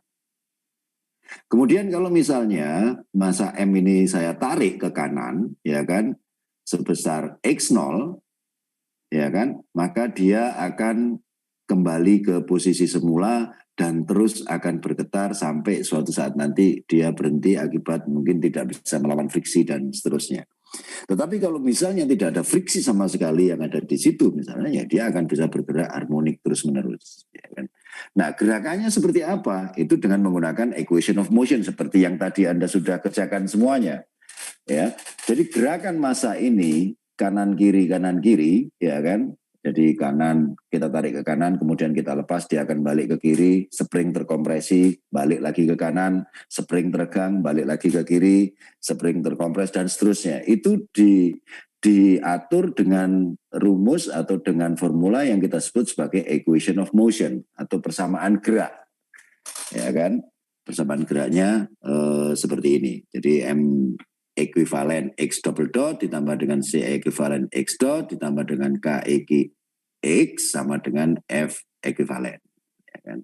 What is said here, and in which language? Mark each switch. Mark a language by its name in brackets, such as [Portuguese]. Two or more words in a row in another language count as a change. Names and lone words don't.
[Indonesian] Kemudian kalau misalnya massa M ini saya tarik ke kanan, ya kan, sebesar x0, ya kan, maka dia akan kembali ke posisi semula dan terus akan bergetar sampai suatu saat nanti dia berhenti akibat mungkin tidak bisa melawan friksi dan seterusnya. Tetapi kalau misalnya tidak ada friksi sama sekali yang ada di situ misalnya, ya dia akan bisa bergerak harmonik terus-menerus. Ya kan? Nah, gerakannya seperti apa? Itu dengan menggunakan [English] equation of motion [Indonesian] seperti yang tadi Anda sudah kerjakan semuanya. Ya, jadi gerakan massa ini kanan kiri, ya kan? Jadi kanan kita tarik ke kanan, kemudian kita lepas, dia akan balik ke kiri, spring terkompresi, balik lagi ke kanan, spring teregang, balik lagi ke kiri, spring terkompres dan seterusnya. Itu diatur dengan rumus atau dengan formula yang kita sebut sebagai [English] equation of motion [Indonesian] atau persamaan gerak. Ya kan? Persamaan geraknya seperti ini. Jadi M ekuivalen X double dot ditambah dengan C ekuivalen X dot ditambah dengan K X sama dengan F ekuivalen, ya kan?